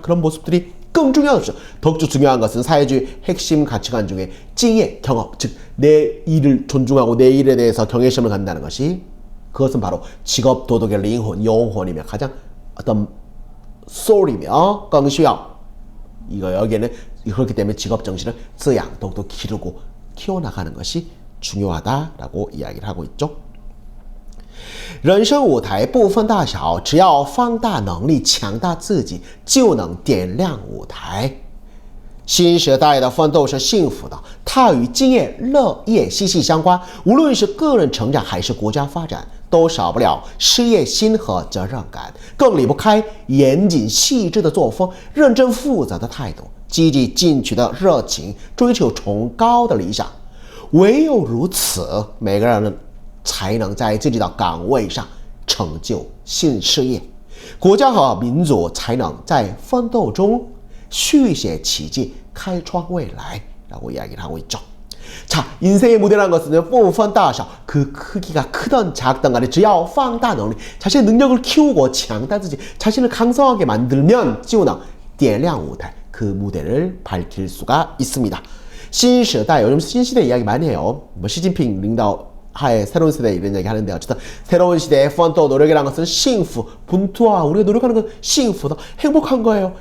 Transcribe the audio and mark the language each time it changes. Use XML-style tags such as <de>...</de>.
<ko>그런 모습들이</ko> <zh>更重要的是,</zh> <ko>더욱더 중요한 것은 사회주의 핵심 가치관 중에 敬业 경업, 즉 내 일을 존중하고 내 일에 대해서 경외심을 갖는다는 것이 그것은 바로 직업 도덕의 링혼, 영혼이며 가장 어떤 소울이며</ko> <zh>更需要</zh> <ko>이거 여기에는 그렇기 때문에 직업 정신을 滋养 더욱더 기르고 키워나가는 것이 중요하다라고 이야기를 하고 있죠.</ko> <zh>人生舞台不分大小，只要放大能力，强大自己，就能点亮舞台。新时代的奋斗是幸福的，它与经验、乐业息息相关。无论是个人成长还是国家发展，都少不了事业心和责任感，更离不开严谨细致的作风、认真负责的态度、积极进取的热情、追求崇高的理想。唯有如此，每个人才能在自己的岗位上成就新事业，国家和民族才能在奋斗中续写奇迹，开创未来</zh> <ko>라고 이야기를 하고 있죠. 자, 인생의 무대라는 것은</ko> <zh>不分大小,</zh> <ko>그 크기가 크던 작던 간에</ko> <zh>只要放大能力,</zh> <ko>자신의 능력을 키우고</ko> <zh>强大自己,</zh> <ko>자신을 강성하게 만들면</ko> <zh>就能点亮舞台,</zh> <ko>그 무대를 밝힐 수가 있습니다. 신시대, 요즘 신시대 이야기 많이 해요. 뭐 시진핑领导 하에 새로운 세대 이런 얘기 하는데 어쨌든 새로운 시대의 펀또 노력이라는 것은 幸福, 분투와 우리가 노력하는 건 幸福的, 행복한 거예요.</ko>